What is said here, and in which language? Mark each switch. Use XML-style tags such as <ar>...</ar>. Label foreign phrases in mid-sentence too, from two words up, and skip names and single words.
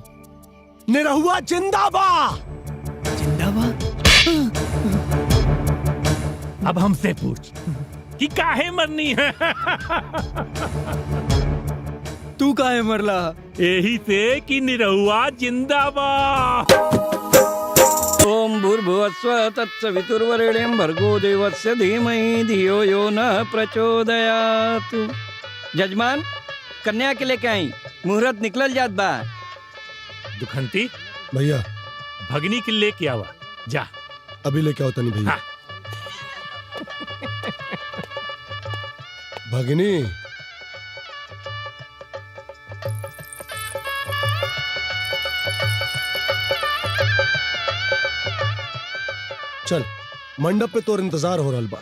<bho>निरहुआ जिंदाबा। जिंदाबाद। अब हमसे पूछ कि काहे मरनी है। तू काहे मरला? यही से कि निरहुआ जिंदाबाद।</bho> <sa>ओम भूर्भुवस्सुः तत्सवितुर्वरेण्यं भर्गो देवस्य धीमहि धियो यो नः प्रचोदयात्।</sa> <bho>जजमान, कन्या के लेके आई, मुहूर्त निकलल जात बा। दुखंती, भैया भगनी के लेके आवा जा। अभी लेके आओ तनी भैया। हाँ। भगनी, चल मंडप पे तोर इंतजार हो रहा बा।</bho>